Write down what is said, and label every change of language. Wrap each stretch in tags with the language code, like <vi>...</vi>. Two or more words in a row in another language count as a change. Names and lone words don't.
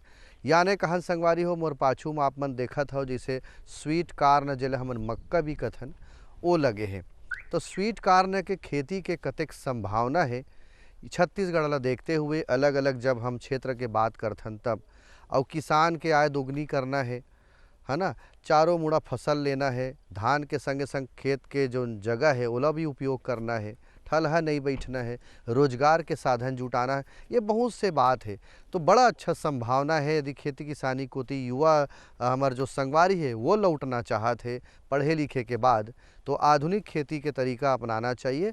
<hne>यानी कहन संगवारी हो, मोर पाछू में आप मन देखत हो जैसे</hne> <en>sweet corn,</en> <hne>जेला हमन मक्का भी कथन, वो लगे हैं। तो</hne> <en>sweet corn</en> <hne>के खेती के कतेक संभावना है छत्तीसगढ़ ला देखते हुए, अलग अलग जब हम क्षेत्र के बात करथन तब। और किसान के आय दोगुनी करना है ना, चारों मुड़ा फसल लेना है, धान के संगे संग खेत के जो जगह है ओला भी उपयोग करना है, ठलहा नहीं बैठना है, रोजगार के साधन जुटाना है, ये बहुत से बात है। तो बड़ा अच्छा संभावना है यदि खेती किसानी को युवा हमार जो संगवारी है वो लौटना चाहत है पढ़े लिखे के बाद, तो आधुनिक खेती के तरीका अपनाना चाहिए।</hne>